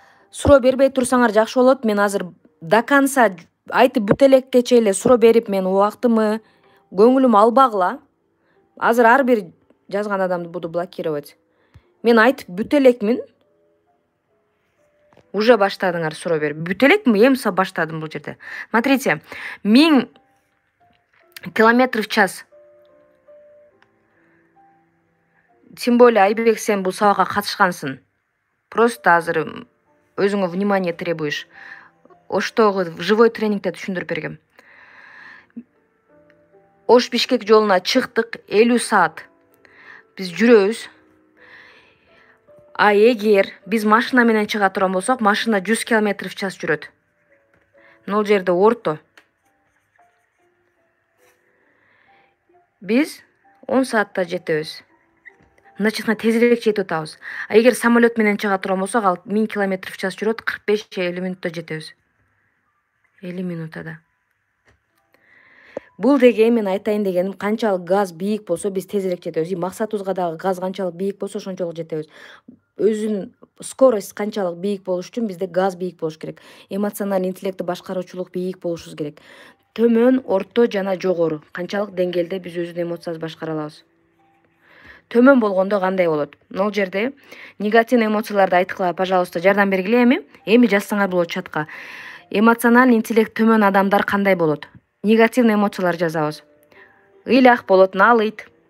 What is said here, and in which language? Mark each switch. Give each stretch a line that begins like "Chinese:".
Kyrgyz: Суроо бербей турсаңар жакшы болот. Мен азыр
Russian: до конца
Kyrgyz: айтып бүтө элеккече эле суроо берип, мен убактымы, көңүлүм албагыла. Азыр ар бир жазган адамды
Russian: буду блокировать.
Kyrgyz: Мен айтып бүтө элекмин. Уже баштадыңар суроо берип. Бүтө элекмин, эми баштадым бул жерде.
Russian: Смотрите, 1000 км в час.
Kyrgyz: Тем более Айбек, сен бул сабакка катышкансың.
Russian: Просто
Kyrgyz: азыр өзүңө
Russian: внимание требуешь.
Kyrgyz: Оштогу живой тренингде түшүндүрүп бергем. Ош Бишкек жолуна чыктык, 50 саат. Биз жүрөбүз. Эгер биз машина менен чыга турган болсок, машина 100
Russian: км в час
Kyrgyz: жүрөт. Бул жерде орто. Биз 10 саатта жетебиз. Мындайча тезирээк жетип атабыз. Эгер самолет менен чыга турган болсок, ал 1000
Russian: км в час
Kyrgyz: жүрөт, 45-50 минутта жетебиз. 50 минутада. Бул деген мен айтайын дегеним, канчалык газ бийик болсо биз тезирээк жетебиз. Максатыбызга дагы газ канчалык бийик болсо ошончолук жетебиз. Өзүнүн скорость канчалык бийик болуш үчүн бизде газ бийик болуш керек. Эмоциональный интеллектти башкаруучулук бийик болушубуз керек. Төмөн, орто жана жогору. Канчалык деңгээлде биз өзүнүн эмоциябызды башкара алабыз. Төмөн болгондо кандай болот? Бул жерде негативный эмоцияларды айткыла,
Russian: пожалуйста,
Kyrgyz: жардам бергиле эми. Эми жазсаңар болот чатка. Эмоциональный интеллект төмөн адамдар кандай болот? Негативный эмоциялар жазабыз. Ыйлак болот, налыйт.